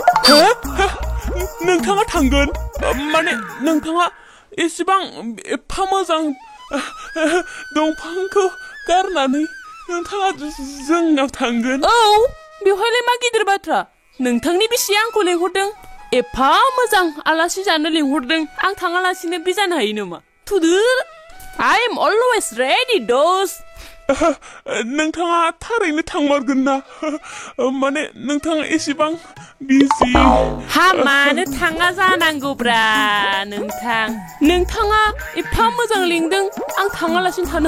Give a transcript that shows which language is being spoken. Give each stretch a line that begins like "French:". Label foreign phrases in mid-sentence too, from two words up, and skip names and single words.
Bodo: नोंथाङा थांगोन माने नोंथाङा एसेबां एफा मोजां दंफांखौ गारनानै नोंथाङा जोंनाव थांगोन औ बेवहायलाय मा गिदिर बाथ्रा नोंथांनि बिसिया आंखौ लेंहरदों एफा मोजां आलासि जानो लेंहरदों आं थाङालासिनो बे जानो हायो नामा थुदो
English: I am always ready
Bodo: दोस्त नोंथाङा थारैनो थांमारगोन ना माने नोंथाङा एसेबां बिजि हा मानो थाङा जानांगौब्रा नोंथाङा एफा मोजां लिंदों आं थाङालासिनो थानो